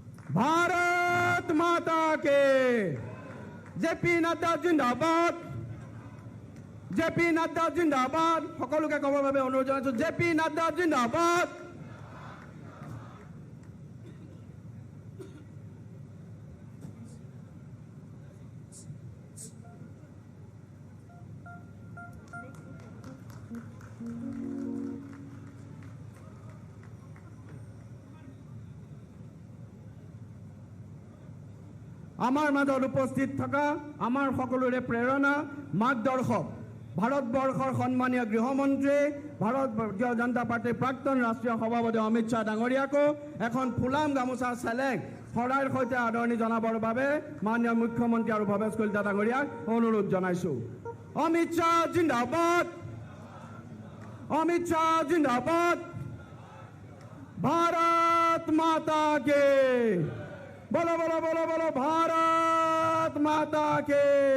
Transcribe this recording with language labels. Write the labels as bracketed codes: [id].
[hi] भारत माता के जेपी नड्डा जिंदाबाद, जेपी नड्डा जिंदाबाद। [as] সকলোকে ক'বৰ বাবে অনুৰোধ জনাইছোঁ, [hi] जेपी नड्डा जिंदाबाद। [as] আমাৰ মাজত উপস্থিত থকা আমাৰ সকলোৰে প্ৰেৰণা মাৰ্গদৰ্শক ভাৰতবৰ্ষৰ সন্মানীয় গৃহমন্ত্ৰী ভাৰতীয় জনতা পাৰ্টিৰ প্ৰাক্তন ৰাষ্ট্ৰীয় সভাপতি অমিত শ্বাহ ডাঙৰীয়াকো এখন ফুলাম গামোচা চেলেং শৰাইৰ সৈতে আদৰণি জনাবৰ বাবে মাননীয় মুখ্যমন্ত্ৰী আৰু ভৱেশ কলিতা ডাঙৰীয়াক অনুৰোধ জনাইছোঁ। অমিত শ্বাহ জিন্দাবাদ, অমিত শ্বাহ জিন্দাবাদ। [hi] भारत माता के बोलो बोलो बोलो बोलो, भारत माता के।